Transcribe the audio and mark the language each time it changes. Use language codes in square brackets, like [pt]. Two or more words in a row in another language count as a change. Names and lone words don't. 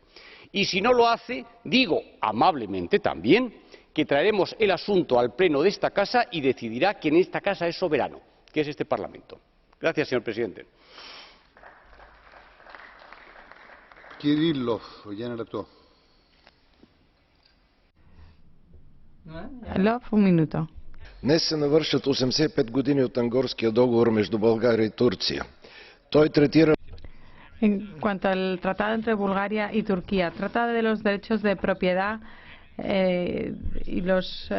[es] Y si no lo hace, digo amablemente también que traeremos el asunto al Pleno de esta Casa y decidirá quien en esta Casa es soberano, que es este Parlamento. Gracias, señor presidente. [bg] Кириллов, [es] Un minuto. [bg] Днес се навършват 85 години от Ангорския договор между България и Турция. Той третира. [es] En cuanto al tratado entre Bulgaria y Turquía, trata de los derechos de propiedad y los